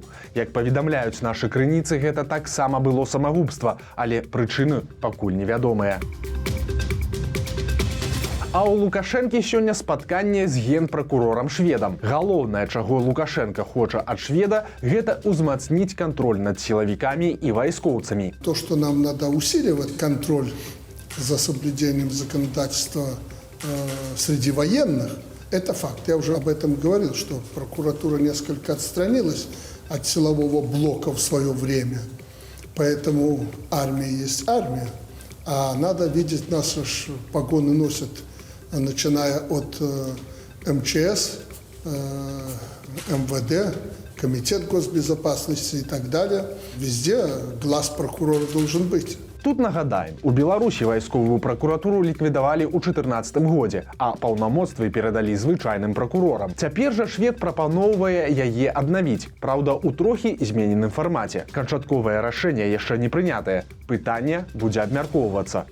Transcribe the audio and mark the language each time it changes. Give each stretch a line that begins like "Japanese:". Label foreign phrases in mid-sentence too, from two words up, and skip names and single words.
Belarusian: Як паведамляюць нашы крыніцы, гэта таксама было самагубства, але прычыны пакуль невядомыя. А ў Лукашэнкі сёння спатканне з генпракурорам шведам. Галоўнае, чаго Лукашенко хоча ад шведа, гэта ўзмацніць кантроль над сілавікамі і вайскоўцамі.
Russian: То, что нам надо усиливать контроль за соблюдением законодательства среди военных, это факт. Я уже об этом говорил, что прокуратура несколько отстранилась от силового блока в свое время. Поэтому армия есть армия. А надо видеть, наши погоны носят, начиная от МЧС, МВД, Комитет госбезопасности и так далее. Везде глаз прокурора должен быть.
Belarusian: Тут нагадаем, у Беларусі вайсковую пракуратуру ліквідавалі ў 2014 годзе, а паўнамоцтвы перадалі звычайным пракурорам. Цяпер жа швед прапаноўвае яе аднавіць, праўда, у трохі змененым фармаце. Канчатковае рашэнне яшчэ не прынятае. Пытанне будзе абмяркоўвацца.